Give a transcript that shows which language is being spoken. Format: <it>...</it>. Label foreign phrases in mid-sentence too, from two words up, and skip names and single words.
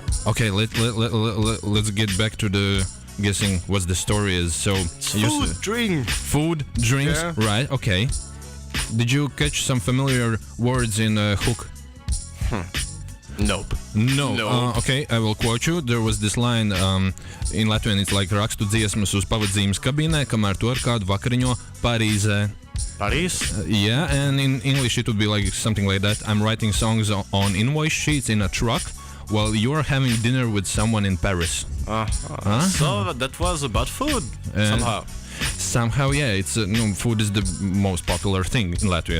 <en>Okay, let's get back to the guessing what the story is. So food, drinks, yeah. Right? Okay. Did you catch some familiar words in Hook? Nope. No. Okay, I will quote you. There was this line in Latvian. It's like</en> <lv>rakstu dziesmas uz pavadzīmes kabīnē, kamēr to ar kādu vakariņo Parīzē.</lv> <en>Paris? Yeah, and in English it would be like something like that. I'm writing songs on invoice sheets in a truck while you're having dinner with someone in Paris. So that was about food somehow. Somehow, yeah, it's no, food is the most popular thing in Latvia.</en>